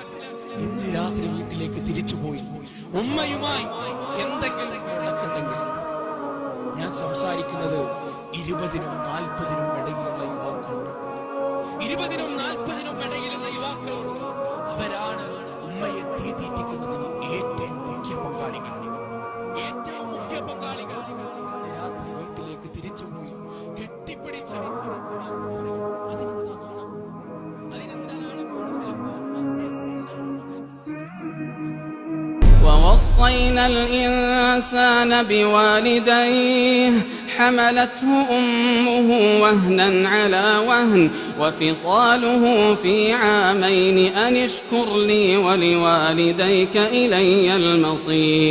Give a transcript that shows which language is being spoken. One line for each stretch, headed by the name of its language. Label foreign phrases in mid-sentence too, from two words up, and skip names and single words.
Malayalam: ഇന്ന് രാത്രി വീട്ടിലേക്ക് തിരിച്ചുപോയി ഉമ്മയുമായി എന്തെങ്കിലും ഇടക്കുണ്ടെങ്കിൽ, ഞാൻ സംസാരിക്കുന്നത് 20-നും 40-നും ഇടയിലുള്ള യുവാക്കളുണ്ട്. അവരാണ് ഉമ്മയെ തീറ്റിക്കുന്നതിന് ഏറ്റവും മുഖ്യ പങ്കാളികൾ. രാത്രി വീട്ടിലേക്ക് തിരിച്ചുപോയി കെട്ടിപ്പിടിച്ച
Arabic: ووصينا الإنسان بوالديه حملته أمه وهنا على وهن وفصاله في عامين أن اشكر لي ولوالديك إلي المصير